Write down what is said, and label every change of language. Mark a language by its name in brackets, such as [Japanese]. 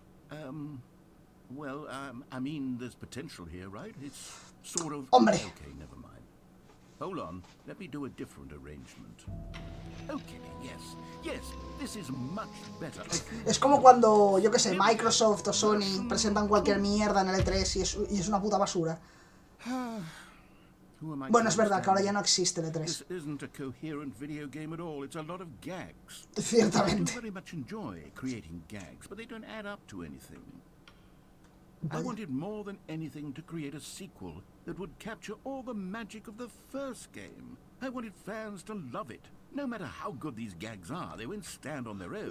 [English] I mean, there's potential here, right? It's sort of... [Spanish] Hombre. [English] Okay, never mind. Hold on. Let me do a different arrangement. Okay, yes, this is much better. [Spanish] Es como cuando, yo qué sé, Microsoft o Sony presentan cualquier mierda en el E3 y es una puta basura. Bueno, es verdad que ahora ya no existe el E3. [English] This isn't a coherent video game at all. It's a lot of gags. [Spanish] Ciertamente. [English] I do very much enjoy creating gags, but they don't add up to anything. I [Spanish] Vaya. [English] wanted more than anything to create a sequel that would capture all the magic of the first game. I wanted fans to love it. No matter how good these gags are, they won't stand on their own.